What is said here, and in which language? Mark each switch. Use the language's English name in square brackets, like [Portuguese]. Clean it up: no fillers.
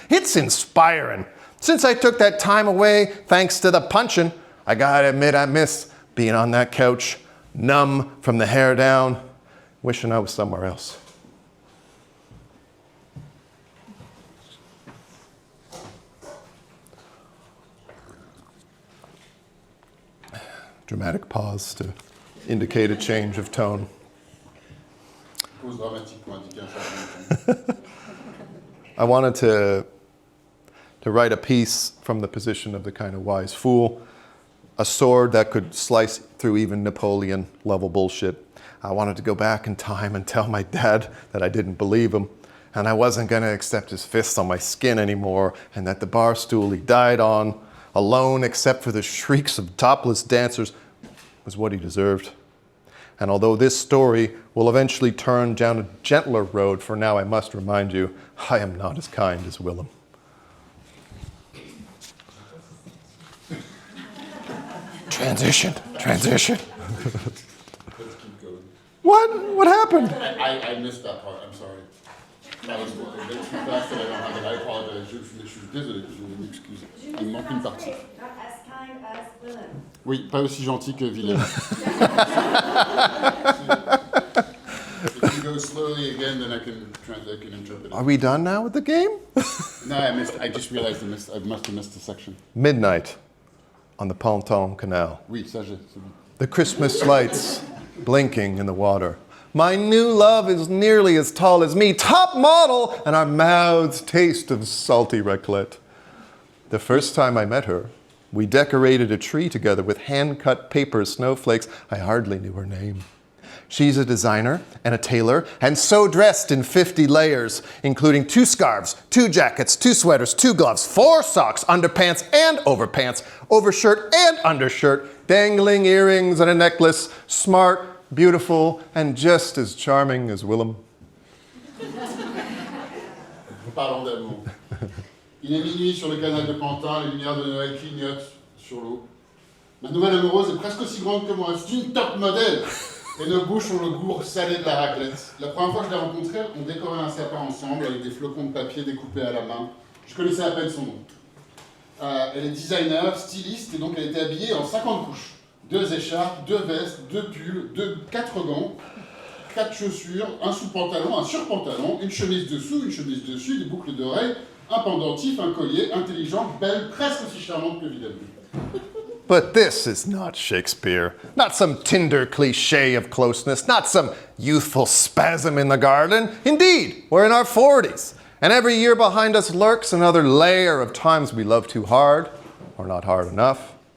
[English] It's inspiring. Since I took that time away, thanks to the punching, I gotta admit I miss being on that couch, numb from the hair down, wishing I was somewhere else. Dramatic pause to indicate a change of tone. [French] Pause dramatique pour indiquer un changement. [English] I wanted to write a piece from the position of the kind of wise fool, a sword that could slice through even Napoleon-level bullshit. I wanted to go back in time and tell my dad that I didn't believe him, and I wasn't going to accept his fists on my skin anymore, and that the bar stool he died on, alone except for the shrieks of topless dancers, was what he deserved. And although this story will eventually turn down a gentler road, for now I must remind you, I am not as kind as Willem. Transition. Let's keep going. What happened? I missed that part, I'm sorry. [French] Pardon-moi, je suis pas assez [English] I apologize. [French] Je suis désolé, je m'excuse. Il me manque une partie. [English] Not as kind as Willem. [French] Oui, pas aussi gentil que Willem. [English] If you go slowly again, then I can interpret it. Are we done now with the game? No, I just realized I must have missed a section. Midnight on the Ponton Canal. [French] Oui, ça c'est bon. [English] The Christmas lights blinking in the water. My new love is nearly as tall as me, top model, and our mouths taste of salty raclette. The first time I met her, we decorated a tree together with hand-cut paper snowflakes. I hardly knew her name. She's a designer and a tailor, and so dressed in 50 layers, including 2 scarves, 2 jackets, 2 sweaters, 2 gloves, 4 socks, underpants and overpants, overshirt and undershirt, dangling earrings and a necklace, smart, beautiful, and just as charming as Willem. [French] Parlons d'amour. Il est minuit sur le canal de Pantin, les lumières de Noël clignotent sur l'eau. Ma nouvelle amoureuse est presque aussi grande que moi, c'est une top modèle. Et nos bouches ont le goût salé de la raclette. La première fois que je l'ai rencontrée, on décorait un sapin ensemble avec des flocons de papier découpés à la main. Je connaissais à peine son nom. Elle est designer, styliste, et donc elle était habillée en 50 couches. 2 écharpes, 2 vestes, 2 pulls, 4 gants, 4 chaussures, un sous-pantalon, un sur-pantalon, une chemise dessous, une chemise dessus, des boucles d'oreilles, un pendentif, un collier, intelligente, belle, presque aussi charmante que Willem. [English] But this is not Shakespeare, not some Tinder cliché of closeness, not some youthful spasm in the garden. Indeed, we're in our 40s, and every year behind us lurks another layer of times we love too hard, or not hard enough.